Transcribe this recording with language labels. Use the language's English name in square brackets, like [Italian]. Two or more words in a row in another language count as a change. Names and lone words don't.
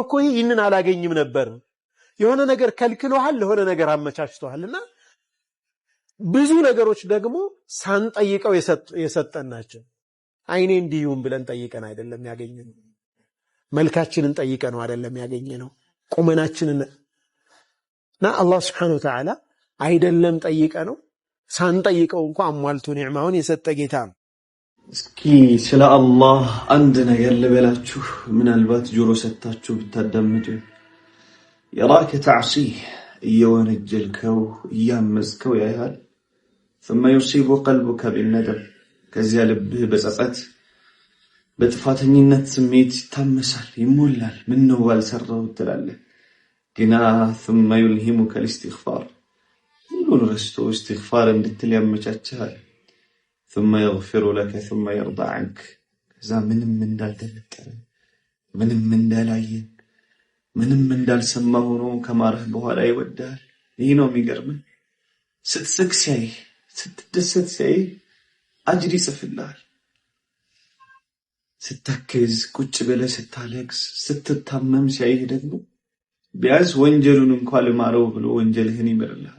[Amharic] እኮ ይህንን አላገኝም ነበር። የሆነ ነገር ከልክሎሃል፣ ለሆነ ነገር አመቻችቶሃልና ብዙ ነገሮች ደግሞ ሳንጠይቀው የሰጠን ናቸው። አይኔ እንዲሁም ብለን ጠይቀን አይደለም ያገኘነው። መልካችንን ጠይቀነው አይደለም ያገኘነው። ቁመናችንን እና አላህ [Arabic] سبحانه وتعالى [Amharic] አይደለም ጠይቀነው ሳንጠይቀው እንኳን አሟልቶ ኒዕማውን የሰጠ ጌታ ነው። እስኪ ስለ አላህ አንድ ነገር ልበላችሁ፣ ምናልባት ጆሮ ሰጣችሁ ብታዳምጡ። [Arabic] يراك تعصيه [Amharic] እየወነጀልከው እያመዝከው ያያል። ثم [Arabic] يصيب قلبك بالندم [Amharic] ከዚያ ልብህ በጸጸት በጥፋተኝነት ስሜት ይታመሳል፣ ይሞላል። ምን ነው ባልሰራው ትላለህ። ግና [Arabic] ثم يلهمك الاستغفار [Amharic] ሁሉን ረስቶ استغفار እንድትል ያመቻችሃል። [Arabic] ثم يغفر لك ثم يرضى عنك [Amharic] ከዛ ምንም እንዳልተፈጠረ ምንም እንዳላየ ምንም እንዳልሰማ ሆኖ ከማረህ በኋላ ይወዳል። ይህ ነው የሚገርመው። ስትስቅ ሲያይ ስትደሰት ሲያይ አጅር ይጽፍልሃል። ስትተክዝ ቁጭ ብለህ ስታለቅስ ስትታመም ሲያይ ደግሞ ቢያንስ ወንጀሉን እንኳን ለማረው ብሎ ወንጀልህን ይምርልሃል።